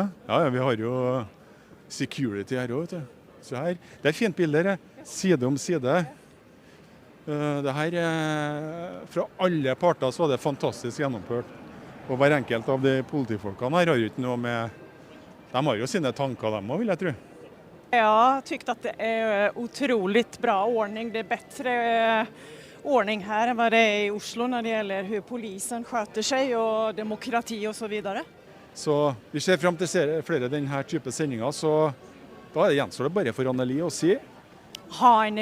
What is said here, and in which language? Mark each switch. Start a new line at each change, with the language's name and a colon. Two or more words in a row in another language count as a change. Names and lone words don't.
Norwegian: Ja, vi har jo security her også, vet du. Så her, det er et fint bilde her, side om side. Det her, fra alle parter så var det fantastisk gjennomført. Og hver enkelt av de politifolkene her har jo ikke noe med... De har jo sine tanker, de også, vil jeg tro.
Swedish: Jag har tyckt att det är otroligt bra ordning. Det är bättre ordning här än vad det är i Oslo när det gäller hur polisen sköter sig och demokrati och så vidare.
Norwegian: Så vi ser fram till flere den här typen sändningar, så då är det gjenstår det bara för Anneli att si.